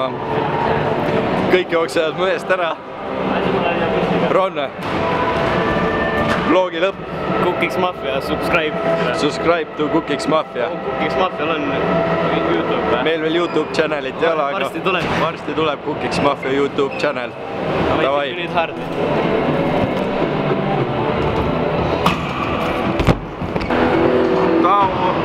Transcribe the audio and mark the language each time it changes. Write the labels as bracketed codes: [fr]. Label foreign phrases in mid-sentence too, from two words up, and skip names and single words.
[et] Kõik jooksevad mu eest ära. Ron, vlogi lõpp. [en] Cookies Mafia, subscribe. Subscribe to Cookies Mafia. [et] Cookies Mafial on YouTube või? Meil veel YouTube channelit ei ole, aga varsti tuleb Cookies Mafia YouTube channel. Davai. Nüüd hardi. Tau!